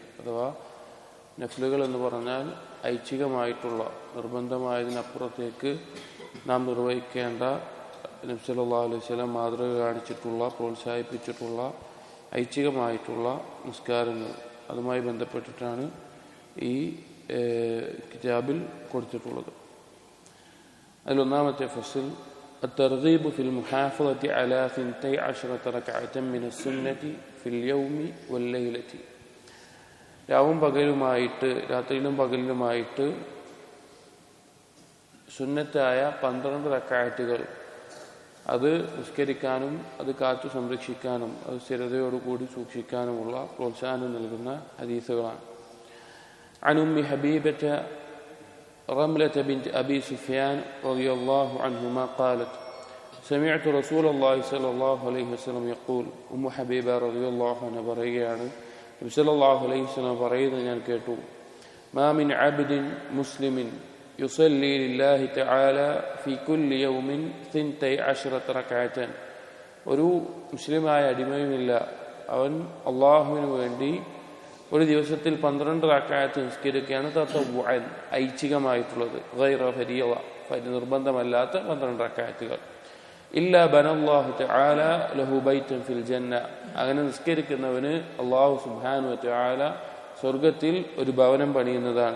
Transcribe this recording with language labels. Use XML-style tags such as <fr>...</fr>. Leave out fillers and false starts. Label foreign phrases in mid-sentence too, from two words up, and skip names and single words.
<ml>അഥവാ നഫ്ലുകൾ എന്ന് പറഞ്ഞാൽ ഐച്ഛികമായിട്ടുള്ള, നിർബന്ധമായതിനപ്പുറത്തേക്ക് നാം നിർവഹിക്കേണ്ട, നബി</ml> <ar>صلى الله عليه وسلم</ar> <ml>മാതൃക കാണിച്ചിട്ടുള്ള, പ്രോത്സാഹിപ്പിച്ചിട്ടുള്ള ഐച്ഛികമായിട്ടുള്ള നിസ്കാരങ്ങൾ, അതുമായി ബന്ധപ്പെട്ടിട്ടാണ് ഈ കിതാബിൽ കൊടുത്തിട്ടുള്ളത്. അതിലൊന്നാമത്തെ ഫസ്ൽ</ml> <ar>الترغيب في المحافظة على 12 ركعة من السنة في اليوم والليلة.</ar> <ml>രാവും പകലുമായിട്ട്, രാത്രിയിലും പകലിലുമായിട്ട് സുന്നത്തായ 12 റക്അത്തുകൾ അത് നിസ്കരിക്കാനും അത് കാത്തു സംരക്ഷിക്കാനും അത് സ്ഥിരതയോടുകൂടി സൂക്ഷിക്കാനുമുള്ള പ്രോത്സാഹനം നൽകുന്ന ഹദീസുകളാണ്.</ml> <ar>عن أم حبيبة رملة بنت أبي سفيان رضي الله عنهما قالت سمعت رسول الله صلى الله عليه وسلم يقول, أم حبيبة رضي الله عنها</ar> <ml>പറയുകയാണ്, നബി</ml> <ar>صلى الله عليه وسلم</ar> <ml>പറയുന്നത് ഞാൻ കേട്ടു,</ml> <ar>ما من عبد مسلم يصلي لله تعالى في كل يوم 12 ركعة,</ar> <ml>ഒരു മുസ്ലിമായ അടിമയുമില്ല, അവൻ അള്ളാഹുവിന് വേണ്ടി ഒരു ദിവസത്തിൽ 12 റക്അത്ത് നിസ്കരിക്കുകയാണ്. തതവ്വുഅൻ, ഐച്ഛികമായിട്ടുള്ളത്,</ml> <ar>غير فريضة,</ar> <ml>നിർബന്ധമല്ലാത്ത 12 റക്അത്തുകൾ.</ml> <ar>إلا بنى الله تعالى له بيتا في الجنة,</ar> <ml>അങ്ങനെ നിസ്കരിക്കുന്നവന്</ml> <ar>الله سبحانه وتعالى</ar> <ml>സ്വർഗ്ഗത്തിൽ ഒരു ഭവനം പണിയുന്നതാണ്.</ml>